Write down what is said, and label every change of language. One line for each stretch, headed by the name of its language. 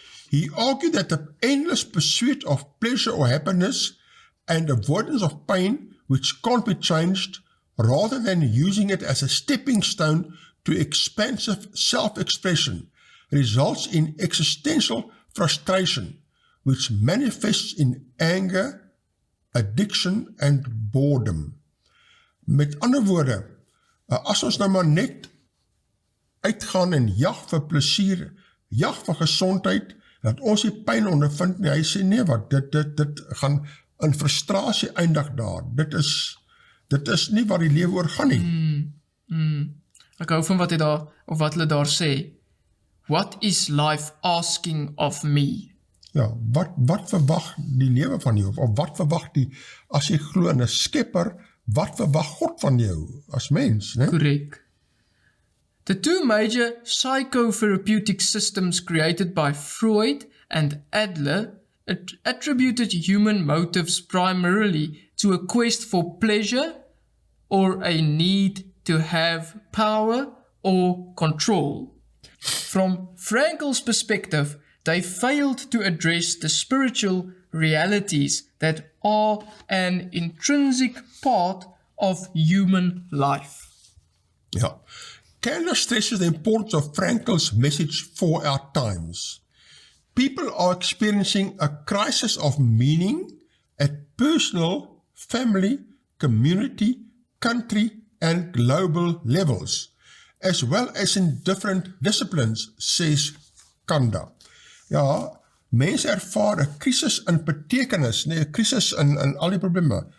English: He argued that the endless pursuit of pleasure or happiness and avoidance of pain which can't be changed, rather than using it as a stepping stone to expansive self-expression, results in existential frustration, which manifests in anger, addiction and boredom.
Afrikaans: Met ander woorde, as ons nou maar net uitgaan en jag vir plesier, jag vir gesondheid, dat ons die pyn ondervind nie, hy sê nee wat, dit gaan in frustrasie eindig daar, dit is nie waar die lewe oor gaan nie. Ek hou van wat hy daar, of wat hulle daar sê,
English: What is life asking of me?
Afrikaans: Ja, wat verwag die lewe van jou? Of wat verwag as jy glo in 'n skepper, wat verwag God van jou as mens, né?
English: Correct. The two major psychotherapeutic systems created by Freud and Adler attributed human motives primarily to a quest for pleasure or a need to have power or control. From Frankel's perspective, they failed to address the spiritual realities that are an intrinsic part of human life. Ja. Candler stresses the importance of Frankel's message for our times. People are experiencing a crisis of meaning at personal, family, community, country, and global levels, as well as in different disciplines, says Kanda.
Afrikaans: Ja, mense ervaar 'n krisis in betekenis, 'n krisis in al die probleme.